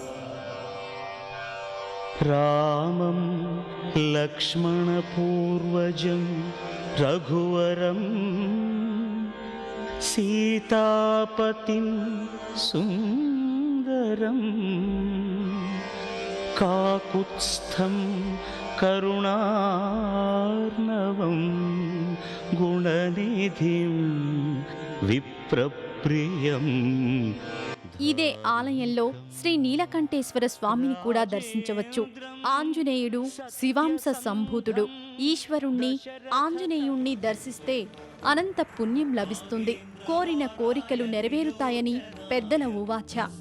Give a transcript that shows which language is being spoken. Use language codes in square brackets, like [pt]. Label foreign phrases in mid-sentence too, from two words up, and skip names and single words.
[sa] रामं लक्ष्मणपूर्वजं रघुवरं सीतापतिं सुन्दरं काकुत्स्थं करुणार्णवं गुणनिधिं विप्रप्रियं. [te] ఇదే ఆలయంలో శ్రీ నీలకంఠేశ్వర స్వామిని కూడా దర్శించవచ్చు. ఆంజనేయుడు శివాంశ సంభూతుడు. ఈశ్వరుణ్ణి ఆంజనేయుణ్ణి దర్శిస్తే అనంత పుణ్యం లభిస్తుంది. కోరిన కోరికలు నెరవేరుతాయని పెద్దల ఉవాచ.